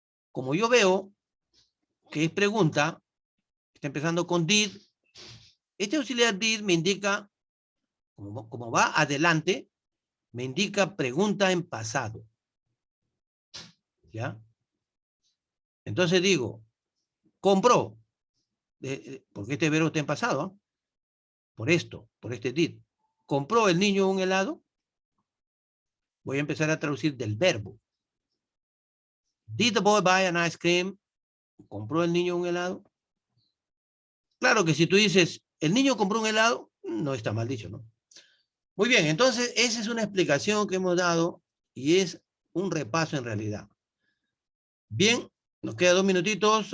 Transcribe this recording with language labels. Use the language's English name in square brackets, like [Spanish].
[Spanish] Como yo veo que es pregunta, está empezando con did, este auxiliar did me indica, como va adelante, me indica pregunta en pasado. ¿Ya? Entonces digo, compró, porque este verbo está en pasado, ¿eh? Por esto, por este did. ¿Compró el niño un helado? Voy a empezar a traducir del verbo. [English] Did the boy buy an ice cream? [Spanish] ¿Compró el niño un helado? Claro que si tú dices, ¿el niño compró un helado? No está mal dicho, ¿no? Muy bien, entonces esa es una explicación que hemos dado y es un repaso en realidad. Bien, nos quedan 2 minutitos.